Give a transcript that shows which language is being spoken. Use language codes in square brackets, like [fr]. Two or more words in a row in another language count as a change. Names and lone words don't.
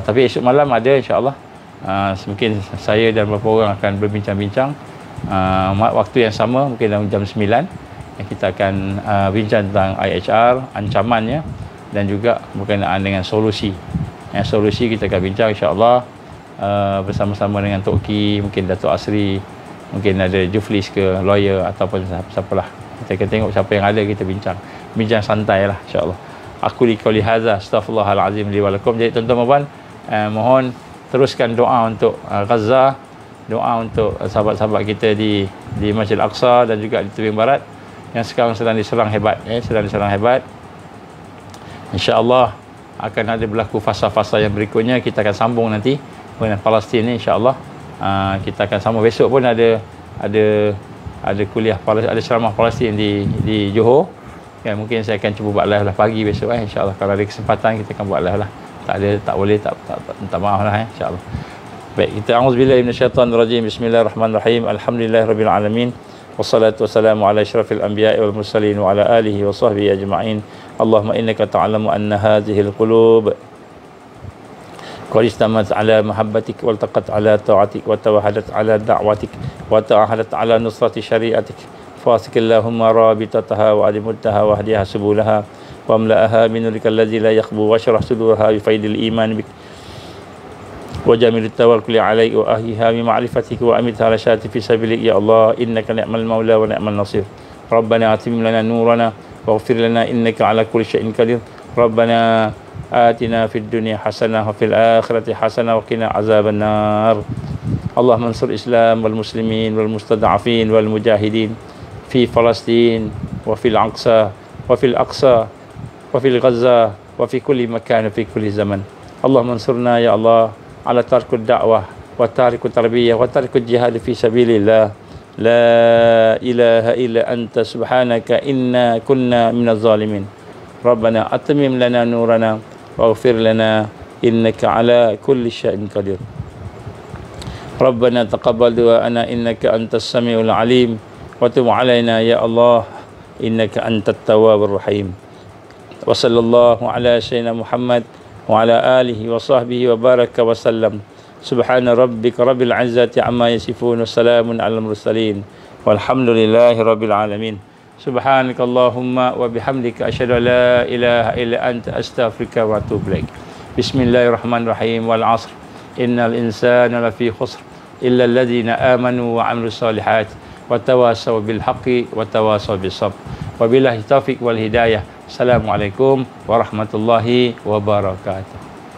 [ms] Tapi esok malam ada, [ar] إن شاء الله. [ms] Mungkin saya dan beberapa orang akan berbincang-bincang waktu yang sama, mungkin dalam jam 9 kita akan bincang tentang IHR, ancamannya, dan juga berkenaan dengan solusi. Solusi kita akan bincang, [ar] إن شاء الله, [ms] bersama-sama dengan Tok Ki, mungkin Datuk Asri, mungkin ada Juflis ke, lawyer, ataupun siapalah. Kita akan tengok siapa yang ada, kita bincang santai lah, [ar] إن شاء الله. أقول قولي هذا أستغفر الله العظيم لي ولكم. [ms] Jadi tuan-tuan dan puan, mohon teruskan doa untuk Gaza, doa untuk sahabat-sahabat kita di Masjid Al-Aqsa dan juga di tebing barat yang sekarang sedang diserang hebat, [ar] إن شاء الله [ms] akan ada berlaku fasa-fasa yang berikutnya. Kita akan sambung nanti dengan Palestin ni, [ar] إن شاء الله. [ms] Kita akan sambung besok pun ada kuliah Palestin, ada ceramah Palestin di Johor. Mungkin saya akan cuba buat live lah pagi besok, [ar] إن شاء الله. [ms] Kalau ada kesempatan kita akan buat live lah. Tak boleh tak maaf lah, [ar] إن شاء الله. [ms] Baik, kita [ar] أعوذ بالله من الشيطان الرجيم. بسم الله الرحمن الرحيم الحمد لله رب العالمين والصلاة والسلام على أشرف الأنبياء والمرسلين وعلى آله وصحبه أجمعين. اللهم إنك تعلم أن هذه القلوب قد اجتمعت على محبتك والتقت على طاعتك وتوحدت على دعوتك وتعاهدت على نصرة شريعتك فوثق اللهم رابطتها وأدم ودها واهدها سبلها واملأها من نورك الذي لا يخبو واشرح صدورها بفيض الإيمان بك وجميل التوكل عليك وأحيها بمعرفتك وأمتها على الشهادة في سبيلك يا الله إنك نعم المولى ونعم النصير ربنا أتمم لنا نورنا واغفر لنا إنك على كل شيء قدير ربنا آتنا في الدنيا حسنة وفي الآخرة حسنة وقنا عذاب النار اللهم انصر الإسلام والمسلمين والمستضعفين والمجاهدين في فلسطين وفي الأقصى وفي الأقصى وفي غزة وفي كل مكان في كل زمان اللهم انصرنا يا الله على طريق الدعوة وطريق التربية وطريق الجهاد في سبيل الله لا إله إلا أنت سبحانك إنا كنا من الظالمين ربنا أتمم لنا نورنا واغفر لنا إنك على كل شيء قدير ربنا تقبل دعاءنا إنك أنت السميع العليم وتب علينا يا الله إنك أنت التواب الرحيم وصلى الله على سيدنا محمد وعلى آله وصحبه وبارك وسلم سبحان ربك رب العزة عما يصفون وسلام على المرسلين والحمد لله رب العالمين سبحانك اللهم وبحمدك أشهد أن لا إله إلا أنت أستغفرك وأتوب إليك بسم الله الرحمن الرحيم والعصر إن الإنسان لفي خسر إلا الذين آمنوا وعملوا الصالحات وتواصوا بالحق وتواصوا بالصبر وبالله التوفيق والهداية. السلام عليكم ورحمة الله وبركاته.